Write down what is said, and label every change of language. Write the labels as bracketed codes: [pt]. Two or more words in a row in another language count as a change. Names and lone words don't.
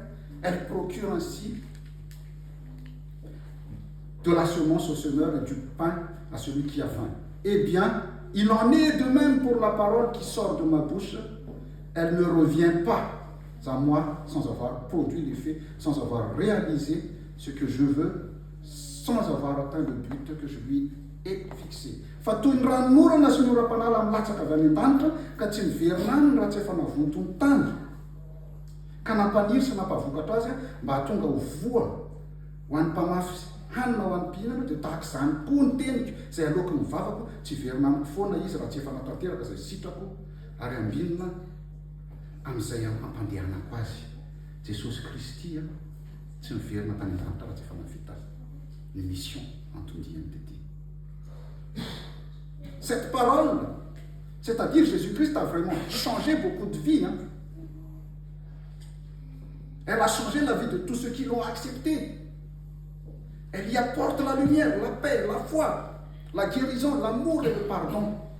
[fr] Elles procurent ainsi de la semence au semeur et du pain à celui qui a faim. Eh bien, il en est de même pour la parole qui sort de ma bouche. Elle ne revient pas à moi sans avoir produit l'effet, sans avoir réalisé ce que je veux, sans avoir atteint le but que je lui ai fixé. [mg] Fa toy ny ranomorana sy ny oram-panala milatsaka avy any an-danitra ka tsy miverina any raha tsy efa navonto ny tany. Ka nampaniry sy nampavokatra azy mba hatonga ho voa ho an'ny mpamafy hanina ho an'ny mpihinana dia tahaka izany koa ny teniko izay aloky ny vavako tsy verina amiko foana izy raha tsy efa natanteraka izay sitrako ary ambinina amin'izay ampandehanako azy. Jesosy Kristy tsy miverina tany an-danitra raha tsy efa navita [fr] une mission [mg] antondihany [fr] de Dieu. Cette parole, c'est-à-dire Jésus-Christ a vraiment changé beaucoup de vies. Hein? Elle a changé la vie de tous ceux qui l'ont accepté. Elle y apporte la lumière, la paix, la foi, la guérison, l'amour et le pardon.